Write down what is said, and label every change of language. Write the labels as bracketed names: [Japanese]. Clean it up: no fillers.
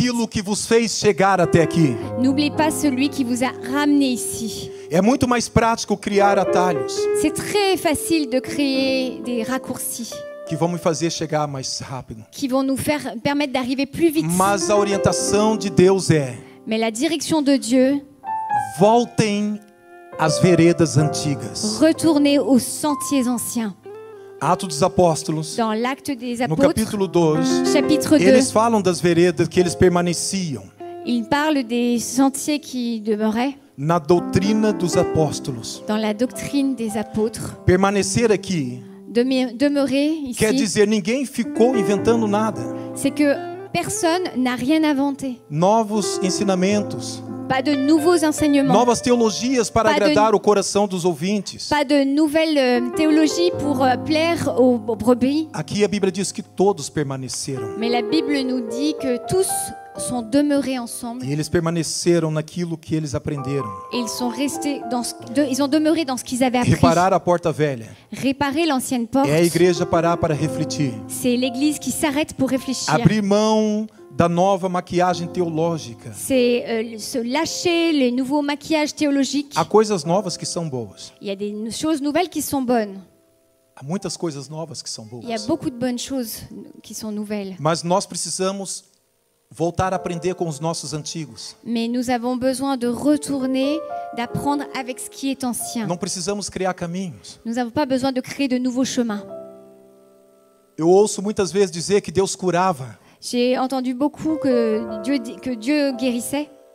[Portuguese] daquilo que vos fez chegar até aqui. [French] N'oubliez pas celui qui vous a ramené ici. [Portuguese] É muito mais prático criar atalhos. [French] C'est très facile de créer des raccourcis. [Portuguese] que vão me fazer chegar mais rápido. [French] qui vont nous permettre d'arriver plus vite. [Portuguese] Mas a orientação de Deus é: [French] Mais la direction de Dieu, [Portuguese] voltem às veredas antigas. [French] retournez aux sentiers anciens. [Portuguese] Atos dos Apóstolos, [French] Dans l'Acte des [Portuguese] no [French] Apôtres, [Portuguese] capítulo 2, [French] chapitre 2, [Portuguese] eles falam das veredas que eles permaneciam [French] il parle des sentiers qui demeuraient [Portuguese] na doutrina dos apóstolos. [French] dans la doctrine des apôtres. [Portuguese] Permanecer aqui [French] Demeurer [Portuguese] quer [French] ici, [Portuguese] dizer ninguém ficou inventando nada. [French] c'est que personne n'a rien inventé. [Portuguese] Novos ensinamentos, [French] Pas de nouveaux enseignements, [Portuguese] novas teologias para [French] Pas de- [Portuguese] agradar o coração dos ouvintes. [French] pas de nouvelles théologies pour plaire aux brebis. [Portuguese] Aqui a Bíblia diz que todos permaneceram. [French] Mais la Bible nous dit que tous sont demeurés ensemble [Portuguese] E eles permaneceram naquilo que eles aprenderam. [French] et ils sont restés ils ont demeuré dans ce qu'ils avaient appris. [Portuguese] Reparar a porta velha. [French] Réparer l'ancienne porte, [Portuguese] É a igreja parar para refletir. [French] c'est l'Église qui s'arrête pour réfléchir. [Portuguese] Abrir mão da nova maquiagem teológica. [French] C'est se lâcher les nouveaux maquillages théologiques. [Portuguese] Há coisas novas que são boas. [French] Il y a des choses nouvelles qui sont bonnes. [Portuguese] Há muitas coisas novas que são [French] Il y a [Portuguese] boas. [French] beaucoup de bonnes choses qui sont nouvelles. [Portuguese] Mas nós precisamos voltar a aprender com os nossos antigos. [French] Mais nous avons besoin de retourner, d'apprendre avec ce qui est ancien. [Portuguese] Não precisamos criar caminhos. [French] Nous n'avons pas besoin de créer de nouveaux chemins. [Portuguese] Eu ouço muitas vezes dizer que Deus curava, [French] J'ai entendu beaucoup que Dieu guérissait,